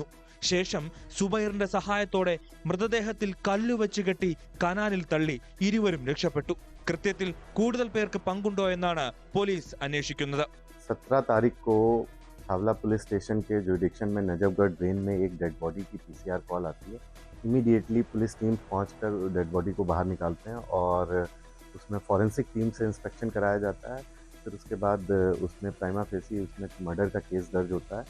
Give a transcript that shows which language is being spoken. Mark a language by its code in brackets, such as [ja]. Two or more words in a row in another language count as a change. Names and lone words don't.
[ml] ശേഷം സുബൈറിന്റെ സഹായത്തോടെ മൃതദേഹത്തിൽ കല്ലുവെച്ച് കെട്ടി കനാലിൽ തള്ളി ഇരുവരും രക്ഷപ്പെട്ടു. കൃത്യത്തിൽ കൂടുതൽ പേർക്ക് പങ്കുണ്ടോ എന്നാണ് പോലീസ് അന്വേഷിക്കുന്നത്. [hi] 17 तारीख को हावड़ा पुलिस स्टेशन के जुरिडिक्शन में नजफगढ़ ड्रेन में एक [en] dead body [hi] की [en] PCR call [hi] आती है. इमीडिएटली पुलिस टीम पहुंचकर [en] dead body [hi] को बाहर निकालते हैं और उसमें [en] forensic team [hi] से इंस्पेक्शन कराया जाता है. फिर उसके बाद उसमें [la] prima facie [hi] उसमें मर्डर का केस दर्ज होता है.